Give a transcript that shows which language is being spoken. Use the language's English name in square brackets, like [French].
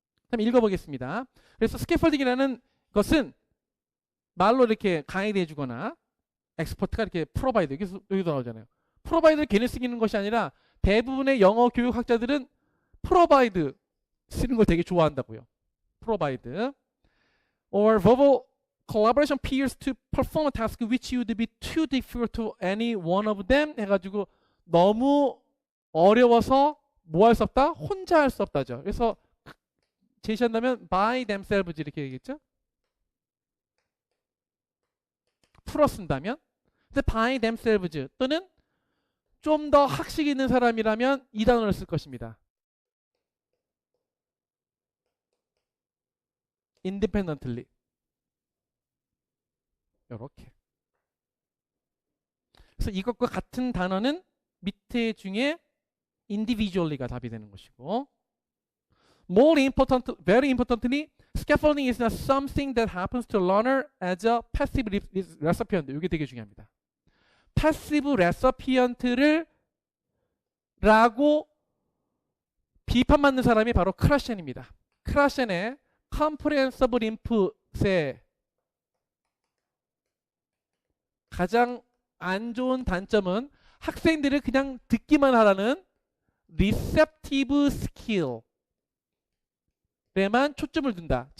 [Korean] 그다음 읽어보겠습니다. 그래서 스캐폴딩이라는 것은 말로 이렇게 가이드 해주거나 엑스퍼트가 이렇게 프로바이드 여기도 나오잖아요. 프로바이드를 괜히 쓰기는 것이 아니라 대부분의 영어 교육학자들은 프로바이드 쓰는 걸 되게 좋아한다고요. [English] 프로바이드 or verbal collaboration peers to perform a task which would be too difficult to any one of them [Korean] 해가지고 너무 어려워서 뭐 할 수 없다? 혼자 할 수 없다죠. 그래서 제시한다면 [English] by themselves [Korean] 이렇게 얘기했죠. 풀어 쓴다면 근데 [English] by themselves [Korean] 또는 좀 더 학식 있는 사람이라면 이 단어를 쓸 것입니다. [English] independently 이렇게. [Korean] 그래서 이것과 같은 단어는 밑에 중에 [English] individually가 [Korean] 답이 되는 것이고 [English] more important, very importantly, scaffolding is not something that happens to learner as a passive recipient. [Korean] 이게 되게 중요합니다. passive recipient를 라고 비판받는 사람이 바로 크라셴입니다. 크라셴의 comprehensive input의 가장 안 좋은 단점은 학생들을 그냥 듣기만 하라는 receptive skill 에만 초점을 둔다.